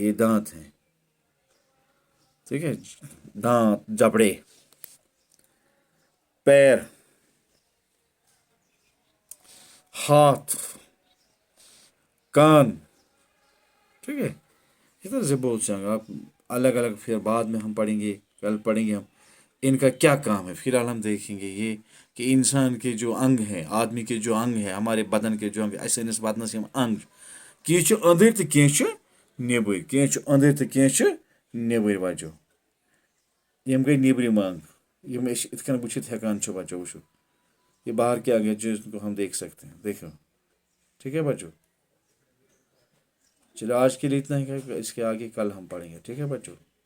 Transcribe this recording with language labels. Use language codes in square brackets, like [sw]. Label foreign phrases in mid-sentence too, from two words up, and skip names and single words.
[ur] یہ دانت ہیں، ٹھیک ہے، دانت، جبڑے، پیر، ہاتھ، کان، ٹھیک ہے. اس طرح سے بول جائیں گے آپ، الگ الگ پھر بعد میں ہم پڑھیں گے، کل پڑھیں گے ہم ان کا کیا کام ہے. فلحال ہم دیکھیں گے یہ کہ انسان کے جو انگ ہیں، آدمی کے جو انگ ہیں، ہمارے بدن کے جو انگ، ایسے [ks] इस बदनस यम अंग कह अंदर तो कह नेबर, कह अंदर तो कह नेबर बचो, यम गई नेबरिम अंग, यम इत बुझित हेकान बचो वो, [ur] یہ باہر کیا گیا جس کو ہم دیکھ سکتے ہیں، دیکھو، ٹھیک ہے بچوں. چلو آج کے لیے اتنا ہی ہے، اس کے آگے کل ہم پڑھیں گے، ٹھیک ہے بچوں.